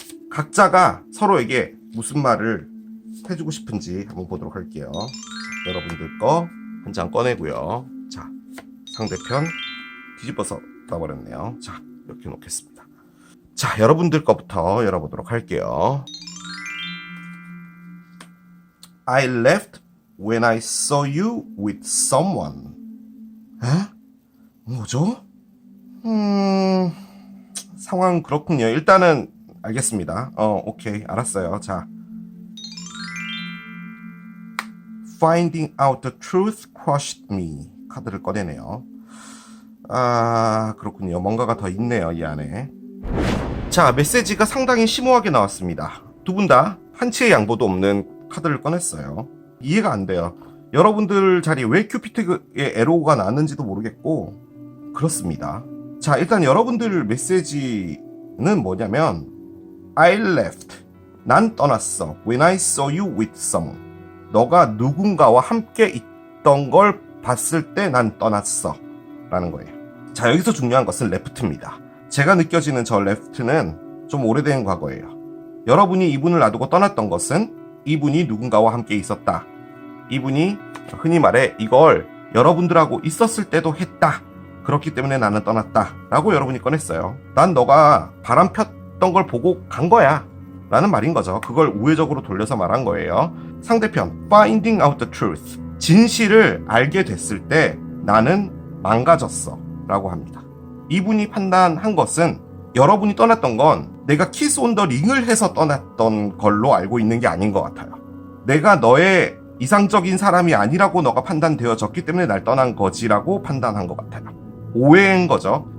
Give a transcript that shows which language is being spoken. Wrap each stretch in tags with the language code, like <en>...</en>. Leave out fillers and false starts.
<ko>각자가 서로에게 무슨 말을 해주고 싶은지 한번 보도록 할게요. 여러분들 거 한 장 꺼내고요. 자, 상대편 뒤집어서 놔버렸네요. 자, 이렇게 놓겠습니다. 자, 여러분들 거부터 열어보도록 할게요.</ko> <en>I left when I saw you with someone.</en> <ko>에? 뭐죠? 상황 그렇군요. 일단은 알겠습니다. 오케이, 알았어요.</ko> <en>자, Finding out the truth crushed me.</en> <ko>카드를 꺼내네요. 아, 그렇군요. 뭔가가 더 있네요, 이 안에. 자, 메시지가 상당히 심오하게 나왔습니다. 두 분 다 한치의 양보도 없는 카드를 꺼냈어요. 이해가 안 돼요. 여러분들 자리에 왜 큐피트의 에로가 나왔는지도 모르겠고 그렇습니다. 자, 일단 여러분들 메시지는 뭐냐면</ko> <en>I left.</en> <ko>난 떠났어.</ko> <en>When I saw you with someone.</en> <ko>너가 누군가와 함께 있던 걸 봤을 때 난 떠났어. 라는 거예요. 자, 여기서 중요한 것은 레프트입니다. 제가 느껴지는 저 레프트는 좀 오래된 과거예요. 여러분이 이분을 놔두고 떠났던 것은 이분이 누군가와 함께 있었다. 이분이 흔히 말해 이걸 여러분들하고 있었을 때도 했다. 그렇기 때문에 나는 떠났다. 라고 여러분이 꺼냈어요. 난 너가 바람 폈던 걸 보고 간 거야. 라는 말인 거죠. 그걸 우회적으로 돌려서 말한 거예요.</ko> <en>상대편, finding out the truth.</en> <ko>진실을 알게 됐을 때 나는 망가졌어. 라고 합니다. 이분이 판단한 것은 여러분이 떠났던 건 내가 키스 온 더 링을 해서 떠났던 걸로 알고 있는 게 아닌 것 같아요. 내가 너의 이상적인 사람이 아니라고 너가 판단되어졌기 때문에 날 떠난 거지라고 판단한 것 같아요. 오해인 거죠.</ko>